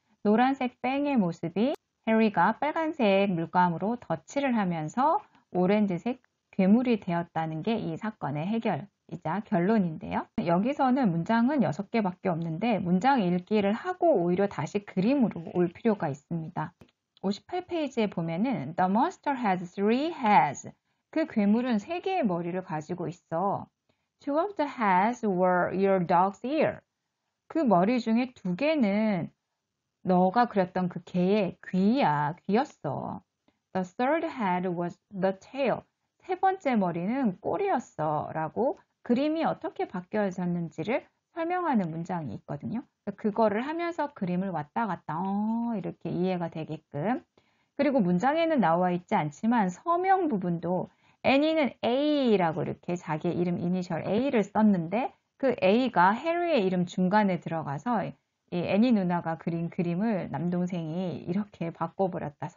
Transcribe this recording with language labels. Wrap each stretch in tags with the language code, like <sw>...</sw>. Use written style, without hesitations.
<ko>노란색 뺑의 모습이 해리가 빨간색 물감으로 덧칠을 하면서 오렌지색 괴물이 되었다는 게 이 사건의 해결이자 결론인데요. 여기서는 문장은 6개밖에 없는데 문장 읽기를 하고 오히려 다시 그림으로 올 필요가 있습니다. 58페이지에 보면은</ko> <en>The monster has 3 heads.</en> <ko>그 괴물은 3개의 머리를 가지고 있어.</ko> <en>Two of the heads were your dog's ear.</en> <ko>그 머리 중에 2개는 너가 그렸던 그 개의 귀였어.</ko> <en>The third head was the tail.</en> <ko>3번째 머리는 꼬리였어. 라고 그림이 어떻게 바뀌어졌는지를 설명하는 문장이 있거든요. 그거를 하면서 그림을 왔다 갔다 이렇게 이해가 되게끔. 그리고 문장에는 나와 있지 않지만 서명 부분도 애니는 A라고 이렇게 자기의 이름 이니셜 A를 썼는데 그 A가 해리의 이름 중간에 들어가서 이 애니 누나가 그린 그림을 남동생이 이렇게 바꿔버렸다.</ko>